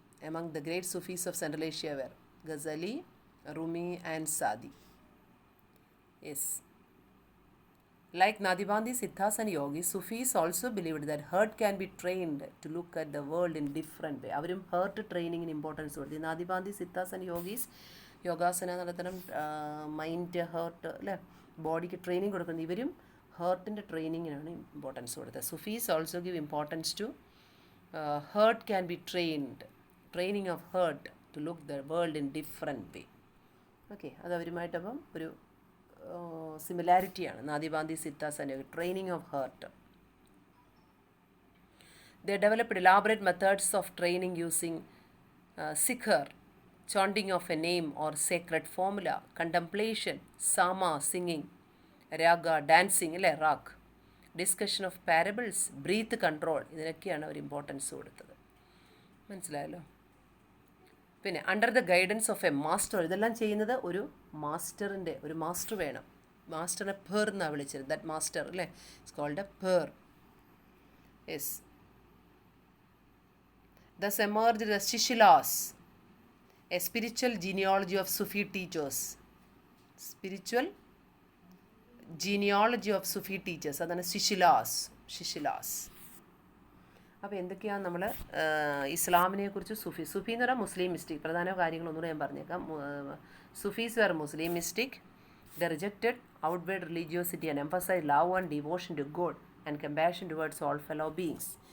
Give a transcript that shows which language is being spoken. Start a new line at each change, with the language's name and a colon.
English: Among the great Sufis of Central Asia were Ghazali, Rumi and Saadi. Yes. Like Nadibandi, Siddhas and yogis, Sufis also believed that heart can be trained to look at the world in different way.
Malayalam: അവരും heart ട്രെയിനിങ്ങിന് importance കൊടുത്തു. നാദിബാന്തി, സിദ്ധാസ് and യോഗീസ് യോഗാസന നടത്തണം, mind, heart, അല്ലേ, ബോഡിക്ക് training കൊടുക്കുന്നത്. ഇവരും ഹേർട്ടിൻ്റെ ട്രെയിനിങ്ങിനാണ് importance കൊടുത്തത്.
English: Sufis also give importance to heart can be trained, training of heart to look the world in different way.
Malayalam: Okay, അത് അവരുമായിട്ടപ്പം ഒരു സിമിലാരിറ്റിയാണ്.
English: Nadibandi, Siddhas and training of heart. They developed elaborate methods of training using sikhar, chanting of a name or sacred formula, contemplation, sama, singing, raga, dancing, അല്ലേ, raga, discussion of parables, breath control,
Malayalam: ഇതിനൊക്കെയാണ് our importance കൊടുത്തത്. മനസ്സിലായല്ലോ?
English: പിന്നെ under the guidance of a master,
Malayalam: ഇതെല്ലാം ചെയ്യുന്നത് ഒരു master വേണം. മാസ്റ്ററിനെ പേർ എന്നാണ് വിളിച്ചത്.
English: That master, അല്ലേ, it's called a പേർ. Yes. Thus emerged the Shishilas, a spiritual genealogy of Sufi teachers. Spiritual genealogy of Sufi teachers, അതാണ് ശിശിലാസ്.
Malayalam: അപ്പോൾ എന്തൊക്കെയാണ് നമ്മൾ ഇസ്ലാമിനെ കുറിച്ച് സുഫി എന്ന് പറഞ്ഞാൽ മുസ്ലിം മിസ്റ്റിക്. പ്രധാന കാര്യങ്ങളൊന്നുകൂടെ ഞാൻ പറഞ്ഞേക്കാം.
English: Sufis were Muslim mystic. They rejected outward religiosity and emphasise love and devotion to God and compassion towards all fellow beings.